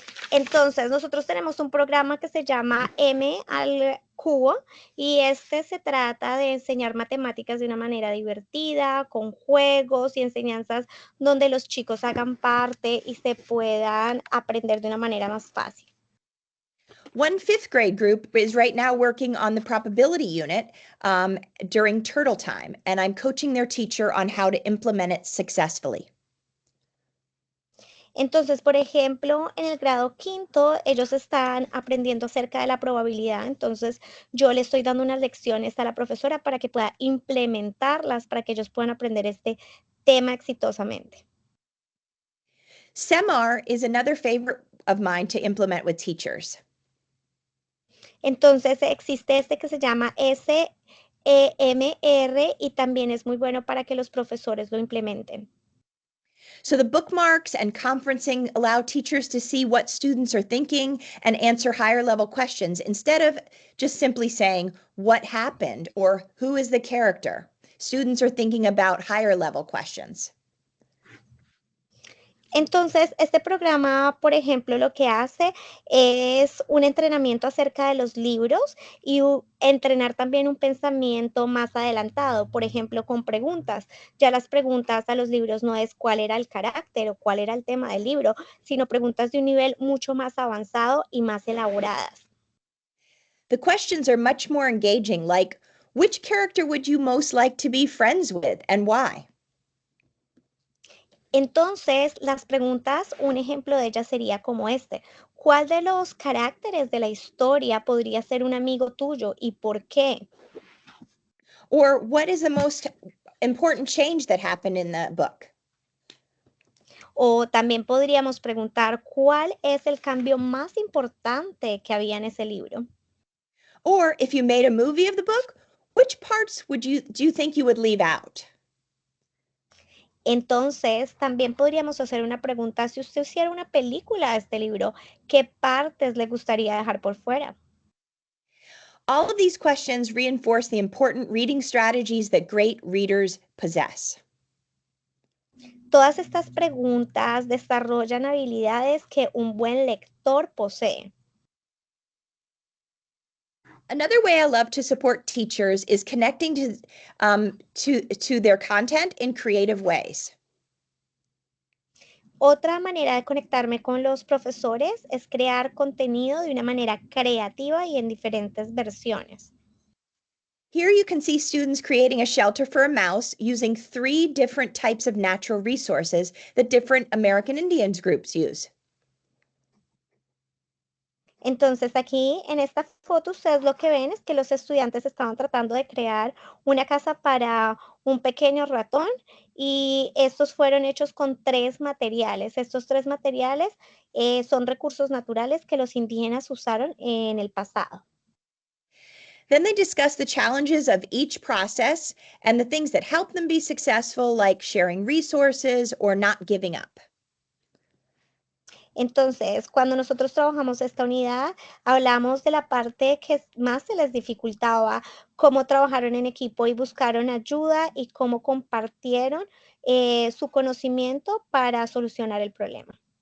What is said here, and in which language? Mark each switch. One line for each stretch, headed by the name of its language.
Spanish: Entonces, nosotros tenemos un programa que se llama M al cubo y este se trata de enseñar matemáticas de una manera divertida, con juegos y enseñanzas donde los chicos hagan parte y se puedan aprender de una manera más fácil.
English: One fifth grade group is right now working on the probability unit during turtle time, and I'm coaching their teacher on how to implement it successfully.
Spanish: Entonces, por ejemplo, en el grado quinto, ellos están aprendiendo acerca de la probabilidad. Entonces, yo le estoy dando unas lecciones a la profesora para que pueda implementarlas, para que ellos puedan aprender este tema exitosamente.
English: SEMAR is another favorite of mine to implement with teachers.
Spanish: Entonces, existe este que se llama SEMR y también es muy bueno para que los profesores lo implementen.
English: So the bookmarks and conferencing allow teachers to see what students are thinking and answer higher level questions instead of just simply saying what happened or who is the character. Students are thinking about higher level questions.
Spanish: Entonces, este programa, por ejemplo, lo que hace es un entrenamiento acerca de los libros y entrenar también un pensamiento más adelantado, por ejemplo, con preguntas. Ya las preguntas a los libros no es cuál era el carácter o cuál era el tema del libro, sino preguntas de un nivel mucho más avanzado y más elaboradas.
English: The questions are much more engaging, like which character would you most like to be friends with and why?
Spanish: Entonces, las preguntas, un ejemplo de ellas sería como este. ¿Cuál de los caracteres de la historia podría ser un amigo tuyo y por qué?
English: Or what is the most important change that happened in the book?
Spanish: O también podríamos preguntar cuál es el cambio más importante que había en ese libro.
English: Or if you made a movie of the book, which parts do you think you would leave out?
Spanish: Entonces, también podríamos hacer una pregunta, si usted hiciera una película de este libro, ¿qué partes le gustaría dejar por fuera?
English: All of these questions reinforce the important reading strategies that great readers possess.
Spanish: Todas estas preguntas desarrollan habilidades que un buen lector posee.
English: Another way I love to support teachers is connecting to their content in creative ways.
Spanish: Otra manera de conectarme con los profesores es crear contenido de una manera creativa y en diferentes versiones.
English: Here you can see students creating a shelter for a mouse using 3 different types of natural resources that different American Indians groups use.
Spanish: Entonces aquí en esta foto ustedes lo que ven es que los estudiantes estaban tratando de crear una casa para un pequeño ratón y estos fueron hechos con 3 materiales. Estos 3 materiales son recursos naturales que los indígenas usaron en el pasado.
English: Then they discuss the challenges of each process and the things that help them be successful, like sharing resources or not giving up.
Spanish: Entonces, cuando nosotros trabajamos esta unidad, hablamos de la parte que más se les dificultaba, cómo trabajaron en equipo y buscaron ayuda y cómo compartieron su conocimiento para solucionar el problema.